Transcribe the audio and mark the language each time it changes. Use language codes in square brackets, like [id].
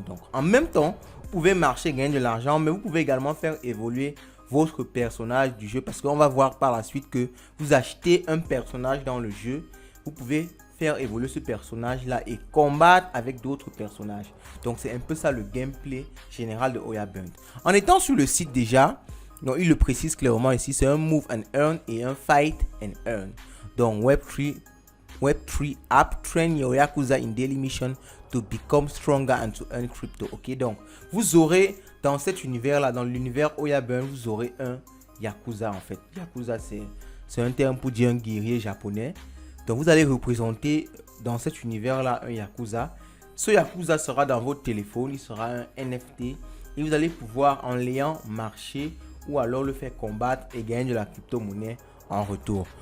[fr] Donc en même temps, vous pouvez marcher, gagner de l'argent, mais vous pouvez également faire évoluer votre personnage du jeu parce qu'on va voir par la suite que vous achetez un personnage dans le jeu, vous pouvez faire évoluer ce personnage là et combattre avec d'autres personnages. Donc c'est un peu ça le gameplay général de Oya Burn. En étant sur le site déjà, donc il le précise clairement ici, c'est un [en] move and earn [fr] et un [en] fight and earn. Donc Web3 app train your Yakuza in daily mission to become stronger and to earn crypto. [fr] Ok, donc vous aurez dans cet univers là, dans l'univers Oya Burn, vous aurez un Yakuza en fait. Yakuza c'est un terme pour dire un guerrier japonais. Donc vous allez représenter dans cet univers là un Yakuza. Ce Yakuza sera dans votre téléphone, il sera un NFT et vous allez pouvoir en l'ayant marcher ou alors le faire combattre et gagner de la crypto-monnaie en retour.